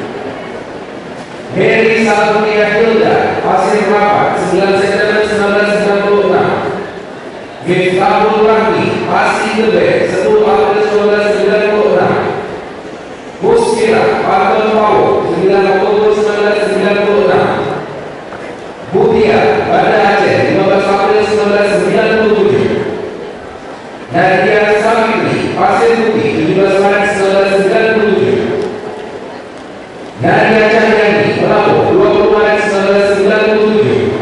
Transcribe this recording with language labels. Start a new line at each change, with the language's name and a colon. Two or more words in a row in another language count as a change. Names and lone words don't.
Indonesian: Heri Salunia Hilda, Pasir Rapat 9 September 1996. Miftahul Rahmi, Pasir Gede 10 April 1996. Muskira, Pantel Pawo 9 Oktober 1996. Butia, Banda Aceh 15 April 1997. Nadia Samiri, Pasir Putih 17 Maret 1997. Nadia Cahyani, Melabu 20 Maret 1997.